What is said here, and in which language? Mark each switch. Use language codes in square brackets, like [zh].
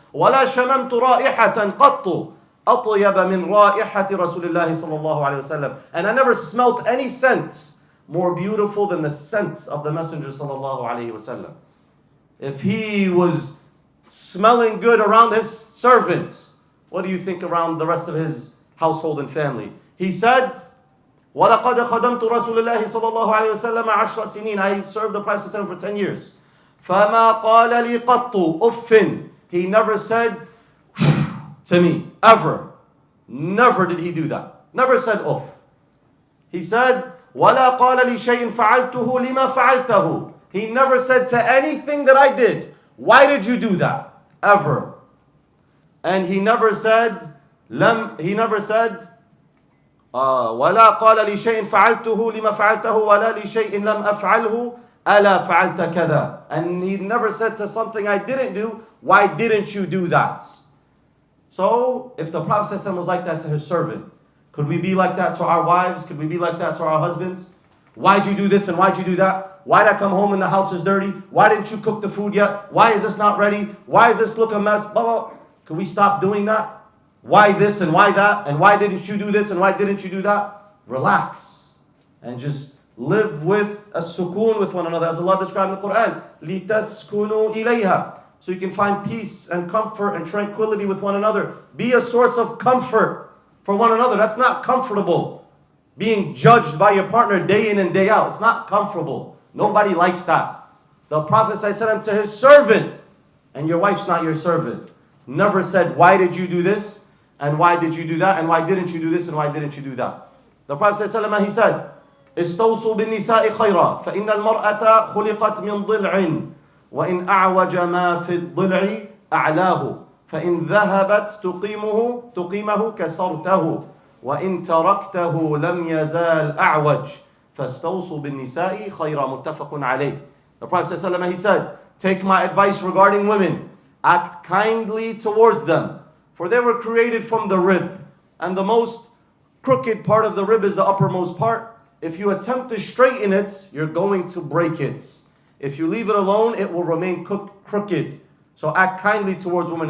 [ar] وَلَا شَمَمْتُ رَائِحَةً قَطُّ أَطْيَبَ مِنْ رَائِحَةِ رَسُولِ اللَّهِ صَلَّى اللَّهُ عَلَيْهِ وَسَلَّمَ. [en] And I never smelt any scent more beautiful than the scent of the Messenger sallallahu alaihi wasallam. If he was smelling good around his servant, what do you think around the rest of his household and family? He said, [ar] وَلَقَدْ خَدَمْتُ رَسُولِ اللَّهِ صَلَّى اللَّهُ عَلَيْهِ وَسَلَّمَ 10 سِنِينَ. [en] I served the Prophet for 10 years. [ar] فَمَا قَالَ لِي قَطُّ أُفٍّ. [en] He never said to me, ever. Never did he do that. Never said uff. He said, [ar] وَلَا قَالَ لِي شَيْءٍ فَعَلْتُهُ لِمَا فَعَلْتَهُ. [en] He never said to anything that I did, why did you do that? Ever. And he never said, [ar] ولا قال لشيء فعلته لما فعلته ولا لشيء لم أفعله ألا فعلت كذا. [en] And he never said to something I didn't do, why didn't you do that? So, if the Prophet ﷺ was like that to his servant, could we be like that to our wives? Could we be like that to our husbands? Why'd you do this and why'd you do that? Why'd I come home and the house is dirty? Why didn't you cook the food yet? Why is this not ready? Why is this look a mess? Blah, blah. Could we stop doing that? Why this and why that? And why didn't you do this and why didn't you do that? Relax. And just live with a sukoon with one another. As Allah described in the Quran, [ar] لِتَسْكُنُوا إِلَيْهَا. [en] So you can find peace and comfort and tranquility with one another. Be a source of comfort for one another. That's not comfortable. Being judged by your partner day in and day out. It's not comfortable. Nobody likes that. The Prophet ﷺ to his servant, and your wife's not your servant, never said, why did you do this? And why did you do that? And why didn't you do this? And why didn't you do that? The Prophet ﷺ, he said, [ar] استوصوا بالنساء خيرا فإن المرأة خلقت من ضلع وإن أعوج ما في الضلع أعلاه فإن ذهبت تقيمه كسرته وإن تركته لم يزال أعوج فاستوصوا بالنساء خيرا متفق عليه. [en] The Prophet ﷺ, he said, take my advice regarding women. Act kindly towards them. For they were created from the rib. And the most crooked part of the rib is the uppermost part. If you attempt to straighten it, you're going to break it. If you leave it alone, it will remain crooked. So act kindly towards women.